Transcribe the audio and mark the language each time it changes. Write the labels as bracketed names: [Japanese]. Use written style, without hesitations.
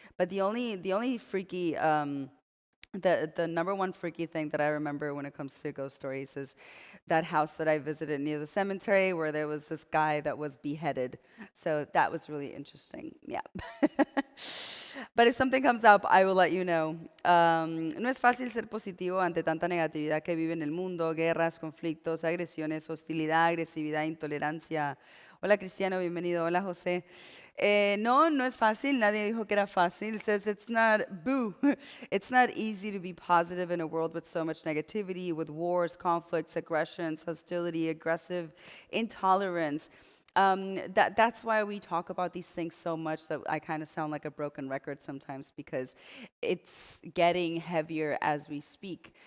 [English] But the only freaky, the number one freaky thing that I remember when it comes to ghost stories is that house that I visited near the cemetery where there was this guy that was beheaded. So that was really interesting. Yeah. But if something comes up, I will let you know. [Spanish] No es fácil ser positivo ante tanta negatividad que vive en el mundo, guerras, conflictos, agresiones, hostilidad, agresividad, intolerancia. Hola Cristiano, bienvenido. Hola José. No, no es fácil. Nadie dijo que era fácil. [English] It says it's not, boo. It's not easy to be positive in a world with so much negativity, with wars, conflicts, aggressions, hostility, aggressive intolerance. That's why we talk about these things so much that I kind of sound like a broken record sometimes because it's getting heavier as we speak.